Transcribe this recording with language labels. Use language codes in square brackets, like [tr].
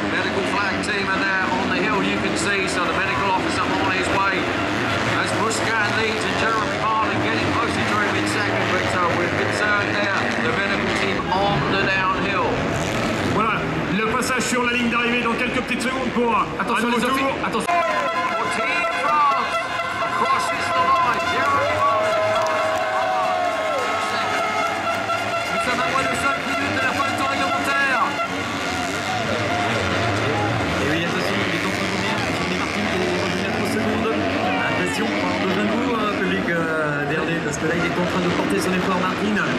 [en] Medical flag team are there on the hill, you can see, so the medical officer on his way. As Muscat leads and Jeremy Marlin getting closer to him in second, but with concern there, the medical team on the downhill. [fr] Voilà, le passage sur la ligne d'arrivée dans quelques petites secondes pour Attention un les nouveau tour. Attention. [en] Team France crosses the line. Jeremy Marlin. [fr] Nous sommes à moins de 5 minutes de la fin du temps réglementaire. Et oui, attention, il est en train de revenir. Jeremy Martin qui est revenu à 3 secondes. Attention, on a besoin de vous, public DRD, parce que là, il est en train de porter son effort, Martin.